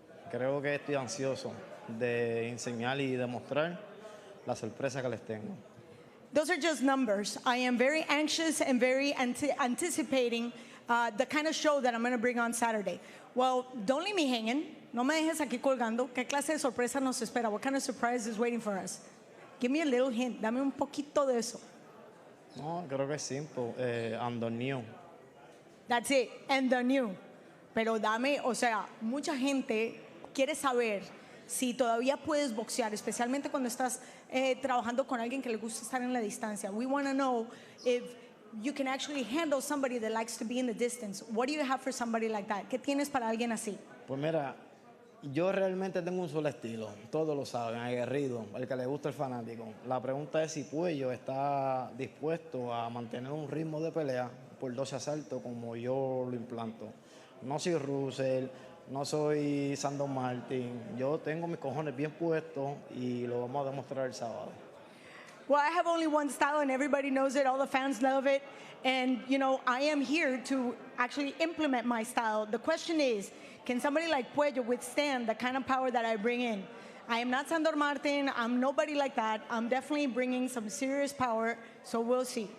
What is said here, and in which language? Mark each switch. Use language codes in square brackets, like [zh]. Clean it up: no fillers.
[es] Creo que estoy ansioso de enseñar y demostrar la sorpresa que les tengo. [en] Those are just numbers. I am very anxious and very anticipating the kind of show that I'm going to bring on Saturday. Well, don't leave me hanging. [es] No me dejes aquí colgando. ¿Qué clase de sorpresa nos espera? [en] What kind of surprise is waiting for us? Give me a little hint. [es] Dame un poquito de eso. No, creo que es simple. [en] And the new. That's it. And the new. [es] Pero dame, o sea, mucha gente quiere saber si todavía puedes boxear, especialmente cuando estás trabajando con alguien que le gusta estar en la distancia. [en] We want to know if you can actually handle somebody that likes to be in the distance. What do you have for somebody like that? [es] ¿Qué tienes para alguien así? Pues mira, yo realmente tengo un solo estilo. Todos lo saben, aguerrido, el que le gusta el fanático. La pregunta es si Puello está dispuesto a mantener un ritmo de pelea por 12 asaltos como yo lo implanto. No soy Russell, no soy Sandor Martin. Yo tengo mis cojones bien puestos y lo vamos a demostrar el sábado. [en] Well, I have only one style and everybody knows it. All the fans love it. And, you know, I am here to actually implement my style. The question is, can somebody like Puello withstand the kind of power that I bring in? I am not Sandor Martin. I'm nobody like that. I'm definitely bringing some serious power, so we'll see.